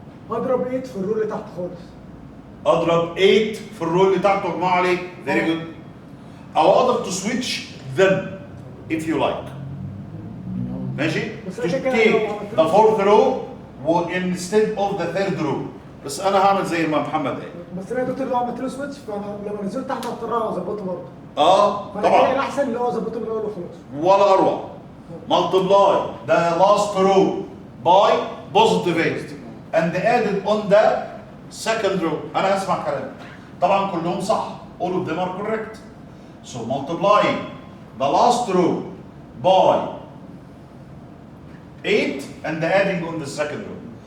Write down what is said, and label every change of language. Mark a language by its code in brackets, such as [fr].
[ar] هضرب 8 في الرول اللي تحت خالص. اضرب 8 في الرول اللي تحته اجمعه عليه. [en] Very good. [ar] او اقدر [en] to switch them if you like. [ar] ماشي؟ بس [en] To [ar] أنا كده [en] take [ar] لو [en] the fourth row instead of the third row. [ar] بس انا هعمل زي ما محمد قال. بس انا يا دكتور لو عملت له سويتش فانا لما نزلت تحت هضطر اظبطه برضه. فانا كده طبعا الاحسن اللي هو اظبطه من الاول وخلاص. ولا اروع. [en] Multiply the last row by positive 8 and add it on the second row. [ar] انا هسمع كلامك. طبعا كلهم صح. [en] All of them are correct. So multiplying the last row by 8 and adding on the second row.